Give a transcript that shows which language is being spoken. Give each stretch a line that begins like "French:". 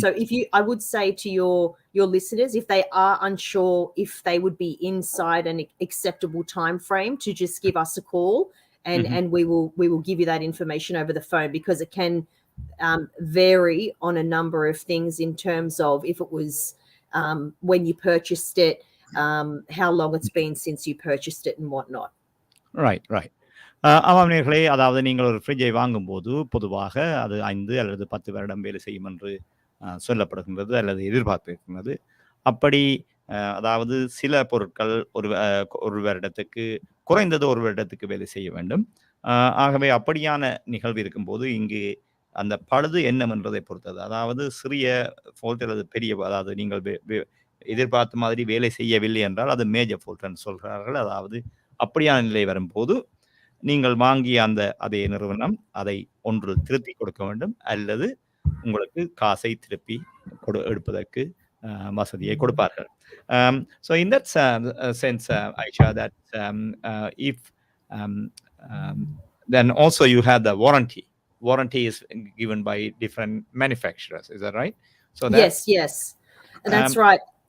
English: So I would say to your listeners, if they are unsure if they would be inside an acceptable time frame, to just give us a call, and we will give you that information over the phone, because it can vary on a number of things in terms of if it was when you purchased it, how long it's been since you purchased it and whatnot. Right right.
Tamil: ஆமாம் நேர்களே, அதாவது நீங்கள் ஒரு ஃப்ரிட்ஜை வாங்கும்போது பொதுவாக அது 5 அல்லது 10 வருடம் வேலை செய்யும் என்று சொல்லப்படுகின்றது அல்லது எதிர்பார்த்திருக்கின்றது. அப்படி அதாவது சில பொருட்கள் ஒரு வருடத்துக்கு, குறைந்தது ஒரு வருடத்துக்கு வேலை செய்ய வேண்டும். ஆகவே அப்படியான நிகழ்வு இருக்கும்போது இங்கு அந்த பழுது என்னவென்றதை பொறுத்தது. அதாவது சிறிய ஃபால்ட் அல்லது பெரிய, அதாவது நீங்கள் எதிர்பார்த்த மாதிரி வேலை செய்யவில்லை என்றால் அது மேஜர் ஃபால்ட் என்று சொல்கிறார்கள். அதாவது அப்படியான நிலை வரும்போது நீங்கள் வாங்கிய அதே நிறுவனம் அதை ஒன்று திருத்தி கொடுக்க வேண்டும், அல்லது உங்களுக்கு காசை திருப்பி எடுப்பதற்கு வசதியை கொடுப்பார்கள்.
English: So in that sense, Aisha, that if then also you have the warranty. Warranty is given by different manufacturers. Is that right? So Yes, that's right.